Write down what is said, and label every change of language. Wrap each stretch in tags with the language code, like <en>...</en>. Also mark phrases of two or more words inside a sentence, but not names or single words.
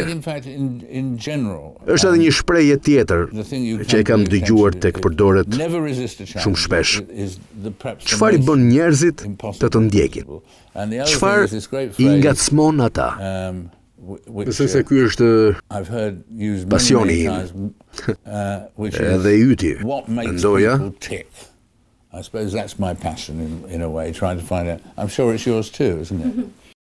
<sq>Është edhe një shprehje tjetër që e kam dëgjuar tek përdoret shumë shpesh. Çfarë i bën njerëzit të të ndjekin? Çfarë i ngacmon ata? Besoj se ky është pasioni im. Edhe i yti, mendoja.</sq> <en>I suppose that's my passion in a way, trying to find out. I'm sure it's yours too, isn't it?</en>